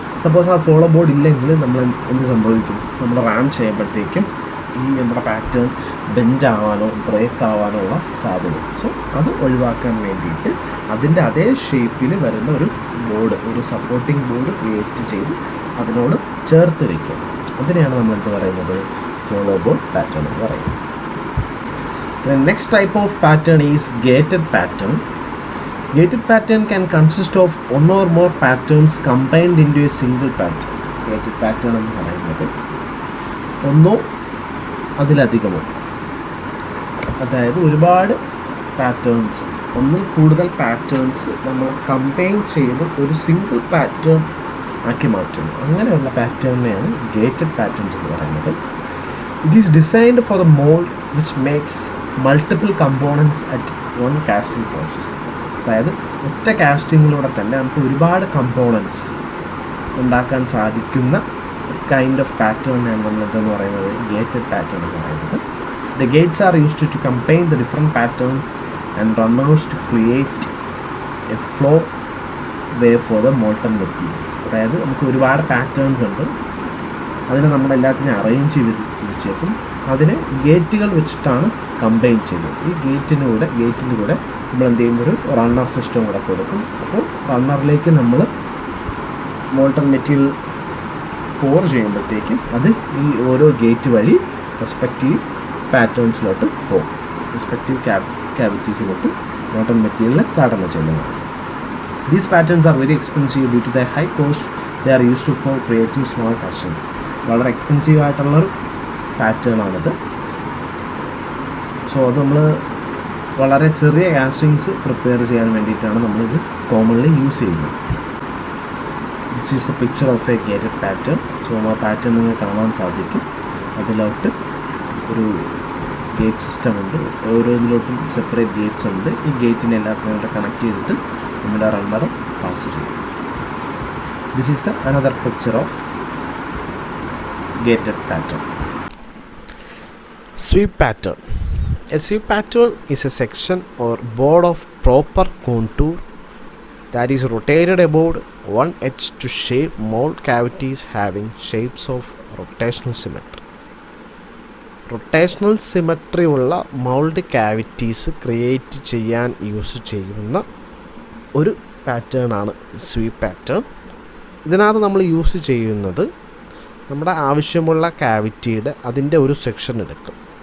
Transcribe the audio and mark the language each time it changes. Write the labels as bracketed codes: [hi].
[ml] Suppose ആ follow board ഇല്ലെങ്കിൽ നമ്മൾ എന്ത് സംഭവിക്കും, നമ്മൾ റാം ചെയ്യുമ്പോഴത്തേക്കും ഈ നമ്മുടെ പാറ്റേൺ ബെൻഡ് ആവാനോ ബ്രേക്ക് ആവാനോ ഉള്ള സാധ്യത. സോ അത് ഒഴിവാക്കാൻ വേണ്ടിയിട്ട് അതിൻ്റെ അതേ ഷേപ്പിൽ വരുന്ന ഒരു ബോർഡ്, ഒരു സപ്പോർട്ടിംഗ് ബോർഡ് ക്രിയേറ്റ് ചെയ്ത് അതിനോട് ചേർത്ത് വയ്ക്കുക. അതിനെയാണ് നമ്മൾ എന്ത് പറയുന്നത്, follow board pattern എന്ന് പറയുന്നത്. [en] The next type of pattern is gated pattern. Gated pattern can consist of one or more patterns combined into a single pattern. [ml] Gated pattern എന്ന് പറയുന്നത് ഒന്നോ അതിലധികമോ, അതായത് ഒരുപാട് പാറ്റേൺസ്, ഒന്നിൽ കൂടുതൽ പാറ്റേൺസ് നമ്മൾ കമ്പൈൻ ചെയ്ത് ഒരു സിംഗിൾ പാറ്റേൺ ആക്കി മാറ്റുന്നു. അങ്ങനെയുള്ള പാറ്റേണിനെയാണ് ഗേറ്റഡ് പാറ്റേൺസ് എന്ന് പറയുന്നത്. [en] It is designed for the mold which makes multiple components at one casting process. [ml] അതായത് ഒറ്റ കാസ്റ്റിങ്ങിലൂടെ തന്നെ നമുക്ക് ഒരുപാട് കമ്പോണൻറ്റ്സ് ഉണ്ടാക്കാൻ സാധിക്കുന്ന കൈൻഡ് ഓഫ് പാറ്റേണാണ് നമ്മൾ എന്തെന്ന് പറയുന്നത് ഗേറ്റഡ് പാറ്റേൺ എന്ന് പറയുന്നത്. [en] The gates are used to combine the different patterns and runners to create a flow way for the molten materials. [ml] അതായത് നമുക്ക് ഒരുപാട് പാറ്റേൺസ് ഉണ്ട്, അതിനെ നമ്മളെല്ലാത്തിനും അറേഞ്ച് ചെയ്ത് വെച്ചേക്കും. അതിനെ ഗേറ്റുകൾ വെച്ചിട്ടാണ് കമ്പൈൻ ചെയ്യുന്നത്. ഈ ഗേറ്റിലൂടെ നമ്മൾ എന്ത് ചെയ്യും, ഒരു റണ്ണർ സിസ്റ്റം കൂടെ കൊടുക്കും. അപ്പോൾ റണ്ണറിലേക്ക് നമ്മൾ മോൾട്ടൺ മെറ്റീരിയൽ പോർ ചെയ്യുമ്പോഴത്തേക്കും അത് ഈ ഓരോ ഗേറ്റ് വഴി റെസ്പെക്റ്റീവ് പാറ്റേൺസിലോട്ട് പോകും, റെസ്പെക്റ്റീവ് ക്യാവിറ്റീസിലോട്ട് മോൾട്ടൺ മെറ്റീരിയൽ കടന്നു ചെല്ലുന്നത്. [en] These patterns are very expensive due to their high cost. They are used for creating small castings. [ml] വളരെ എക്സ്പെൻസീവ് ആയിട്ടുള്ളൊരു പാറ്റേൺ ആണിത്. സോ അത് നമ്മൾ വളരെ ചെറിയ കാസ്റ്റിങ്സ് പ്രിപ്പയർ ചെയ്യാൻ വേണ്ടിയിട്ടാണ് നമ്മളിത് കോമൺലി യൂസ് ചെയ്യുന്നത്. [en] This is a picture of a gated pattern. [ml] So ആ പാറ്റേൺ നിങ്ങൾ കാണാൻ സാധിക്കും. അതിലോട്ട് ഒരു ഗേറ്റ് സിസ്റ്റം ഉണ്ട്, ഓരോന്നിലോട്ടും സെപ്പറേറ്റ് ഗേറ്റ്സ് ഉണ്ട്. ഈ ഗേറ്റിനെ എല്ലാവർക്കും കൂടെ കണക്ട് ചെയ്തിട്ട് നമ്മുടെ റണ്ണർ പാസ് ചെയ്യും. [en] This is the another picture of gated pattern. Sweep pattern. A sweep pattern is a section or board of proper contour that is rotated about one edge to shape mold cavities having shapes of rotational symmetry. [ml] Rotational symmetry ഉള്ള mold cavities create ചെയ്യാൻ use ചെയ്യുന്ന ഒരു pattern ആണ് sweep pattern. ഇതിനകത്ത് നമ്മൾ use ചെയ്യുന്നത് നമ്മുടെ ആവശ്യമുള്ള ക്യാവിറ്റിയുടെ അതിൻ്റെ ഒരു സെക്ഷൻ എടുക്കും.